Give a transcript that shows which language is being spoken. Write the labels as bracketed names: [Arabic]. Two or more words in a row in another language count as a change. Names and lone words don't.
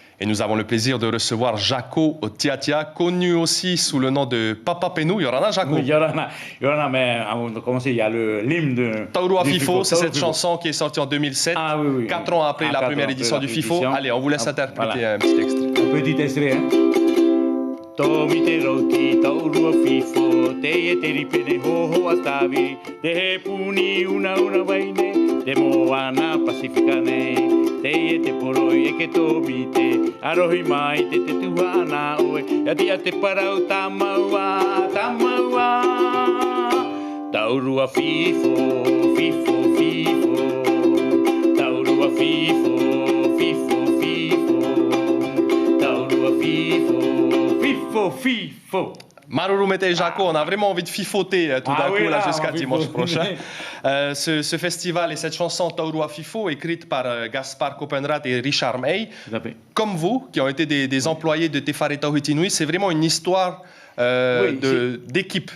[French] nous avons le plaisir de recevoir Jaco Tiatia, connu aussi sous le nom de Papa Penou. Yorana, Jaco? Oui, Yorana, mais avant de commencer, il y a l'hymne de... Taurua Fifo, c'est cette chanson qui est sortie en 2007, ah, oui. 4 ans après la première édition du Fifo. Allez, on vous laisse interpréter un petit extrait. Un petit extrait, hein. [Tahitian] Tomi te roti taurua fifo, te e te ripene hoho atavi, te he puni una waine, te moana pasifika nei, te e te poroi e ke tomi te, arohi mai te tuhana oe, ia te parau tamaua, taurua fifo, taurua fifo, taurua fifo. [French] Maruru Mete et Jaco, on a vraiment envie de fifoter tout d'un coup là, jusqu'à dimanche prochain. Ce festival et cette chanson Taurua Fifo, écrite par Gaspard Copenrath et Richard May, comme vous, qui ont été des employés de Tefare Tauhitinui, c'est vraiment une histoire d'équipe.